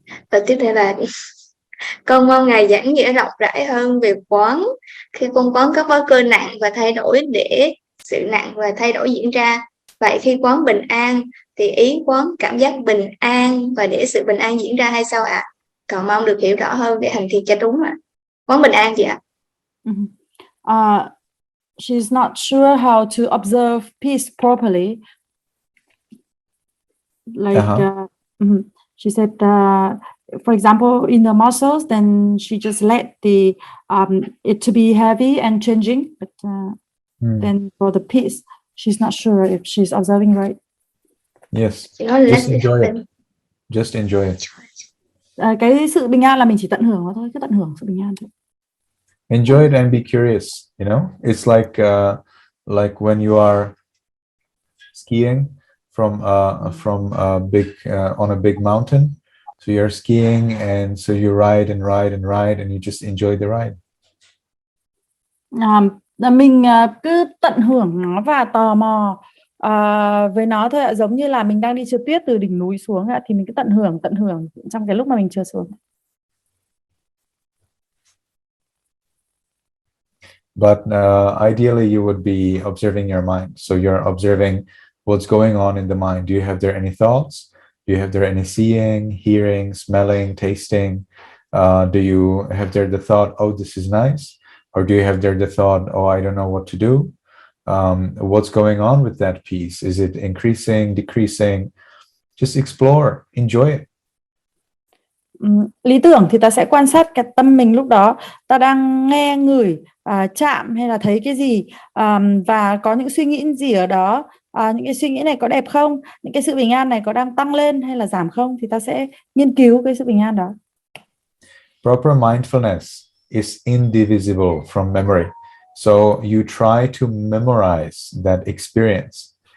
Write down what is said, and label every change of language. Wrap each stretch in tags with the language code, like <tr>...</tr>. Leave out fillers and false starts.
<vi>Và tiếp theo là con mong Ngài giảng nghĩa rộng rãi hơn về quán. Khi con quán các báo cơ nặng và thay đổi để sự nặng và thay đổi diễn ra. Vậy khi quán bình an thì ý quán cảm giác bình an và để sự bình an diễn ra hay sao ạ? Còn mong được hiểu rõ hơn để hành thiền cho đúng ạ. Quán bình an gì ạ?</vi> <en>She's not sure how to observe peace properly. Like she said, for example, in the muscles, then she just let the it to be heavy and changing. But then for the peace, she's not sure if she's observing right. Yes, just enjoy it. Just enjoy it.</en> <vi>Cái sự bình an là mình chỉ tận hưởng nó thôi, cứ tận hưởng sự bình an thôi.</vi> <en>Enjoy it and be curious. You know, it's like when you are skiing from a big on a big mountain. So you're skiing and so you ride and ride and ride and you just enjoy the ride.</en> <vi>Mình cứ tận hưởng nó và tò mò với nó thôi ạ. Giống như là mình đang đi trượt tuyết từ đỉnh núi xuống ạ, thì mình cứ tận hưởng trong cái lúc mà mình trượt xuống.</vi> <en>But ideally you would be observing your mind. So you're observing what's going on in the mind. Do you have there any thoughts? Do you have there any seeing, hearing, smelling, tasting? Do you have there the thought, oh, this is nice? Or do you have there the thought, oh, I don't know what to do? What's going on with that piece? Is it increasing, decreasing? Just explore, enjoy it.</en> <vi>Lý tưởng thì ta sẽ quan sát cái tâm mình lúc đó. Ta đang nghe, ngửi, chạm hay là thấy cái gì, và có những suy nghĩ gì ở đó. Những cái suy nghĩ này có đẹp không? Những cái sự bình an này có đang tăng lên hay là giảm không? Thì ta sẽ nghiên cứu cái sự bình an đó.</vi> <en>Proper mindfulness is indivisible from memory. So you try to memorize that experience.</en>